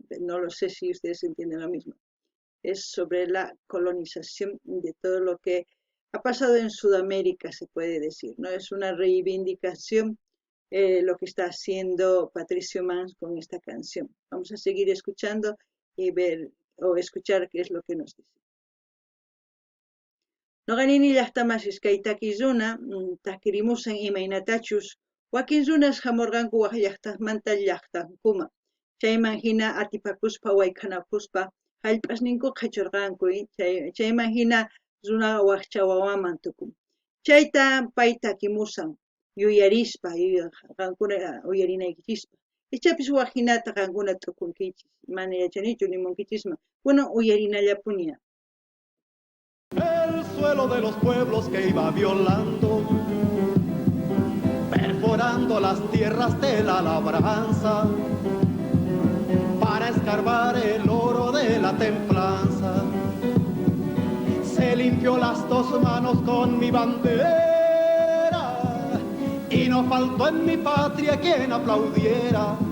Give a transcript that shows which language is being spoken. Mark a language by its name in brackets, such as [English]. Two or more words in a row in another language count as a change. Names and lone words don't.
[Spanish] No lo sé si ustedes entienden lo mismo. Es sobre la colonización de todo lo que ha pasado en Sudamérica, se puede decir, ¿no? Es una reivindicación lo que está haciendo Patricio Mans con esta canción. Vamos a seguir escuchando y ver o escuchar qué es lo que nos dice. [Quechua] Noqanini llaqtamasis kay takiy runa takirimusan imaynatachus wakin runas hamurqanku waq llaqtamanta llaqtankuma chayman hina atipakuspa wayk'anakuspa hallp'asninku qhechurqanku chayman hina runaqa waqcha wawaman tukun chayta pay takimusan yuyarispa qankuna uyarinaykichispa ichapis waq hinata qankuna tukunkichis mana yachanichu nimunkichisman kunan uyarinallapuña. [Spanish] El suelo de los pueblos que iba violando, perforando las tierras de la labranza, para escarbar el oro de la templanza. Se limpió las 2 manos con mi bandera y no faltó en mi patria quien aplaudiera.